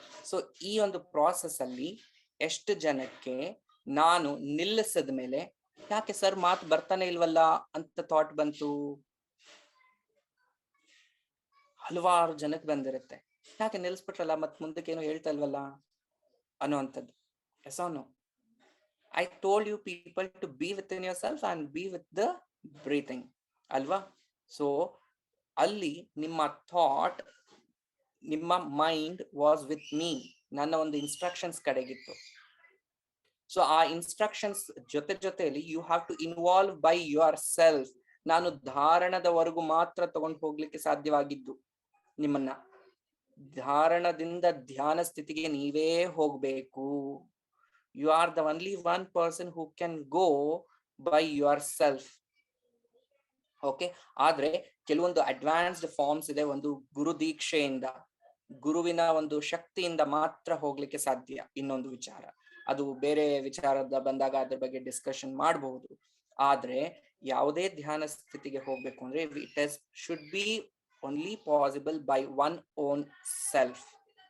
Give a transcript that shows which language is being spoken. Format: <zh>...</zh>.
<kn>So ಈ ಒಂದು process ಅಲ್ಲಿ ಎಷ್ಟು ಜನಕ್ಕೆ ನಾನು ನಿಲ್ಲಿಸಿದ ಮೇಲೆ ಯಾಕೆ ಸರ್ ಮಾತು ಬರ್ತಾನೆ ಇಲ್ವಲ್ಲ ಅಂತ ಥಾಟ್ ಬಂತು? ಹಲವಾರು ಜನಕ್ಕೆ ಬಂದಿರುತ್ತೆ, ಯಾಕೆ ನಿಲ್ಲಿಸ್ಬಿಟ್ರಲ್ಲ ಮತ್ ಮುಂದಕ್ಕೆ ಏನು ಹೇಳ್ತಾ ಇಲ್ವಲ್ಲ ಅನ್ನುವಂಥದ್ದು.</kn> <en>Yes or no? I told you people to be within yourself and be with the breathing,</en> <kn>ಅಲ್ವಾ? ಸೊ ಅಲ್ಲಿ ನಿಮ್ಮ ಥಾಟ್, ನಿಮ್ಮ ಮೈಂಡ್</kn> <en>was with me,</en> <kn>ನನ್ನ ಒಂದು ಇನ್ಸ್ಟ್ರಕ್ಷನ್ಸ್ ಕಡೆಗಿತ್ತು.</kn> <en>so</en> <kn>ಆ ಇನ್ಸ್ಟ್ರಕ್ಷನ್ಸ್ ಜೊತೆಯಲ್ಲಿ</kn> <en>You have to involve by yourself.</en> <kn>ನಾನು ಧಾರಣದವರೆಗೂ ಮಾತ್ರ ತಗೊಂಡು ಹೋಗ್ಲಿಕ್ಕೆ ಸಾಧ್ಯವಾಗಿದ್ದು ನಿಮ್ಮನ್ನ. ಧಾರಣದಿಂದ ಧ್ಯಾನ ಸ್ಥಿತಿಗೆ ನೀವೇ ಹೋಗ್ಬೇಕು.</kn> <en>You are the only one person who can go by yourself.</en> <kn>Okay, ಆದ್ರೆ ಕೆಲವೊಂದು ಅಡ್ವಾನ್ಸ್ಡ್ ಫಾರ್ಮ್ಸ್ ಇದೆ. ಒಂದು ಗುರು ದೀಕ್ಷೆಯಿಂದ, ಗುರುವಿನ ಒಂದು ಶಕ್ತಿಯಿಂದ ಮಾತ್ರ ಹೋಗ್ಲಿಕ್ಕೆ ಸಾಧ್ಯ. ಇನ್ನೊಂದು ವಿಚಾರ, ಅದು ಬೇರೆ ವಿಚಾರದ ಬಂದಾಗ ಅದ್ರ ಬಗ್ಗೆ ಡಿಸ್ಕಷನ್ ಮಾಡಬಹುದು. ಆದ್ರೆ ಯಾವುದೇ ಧ್ಯಾನ ಸ್ಥಿತಿಗೆ ಹೋಗ್ಬೇಕು ಅಂದ್ರೆ</kn> <en>It is should be only possible by one own self.</en>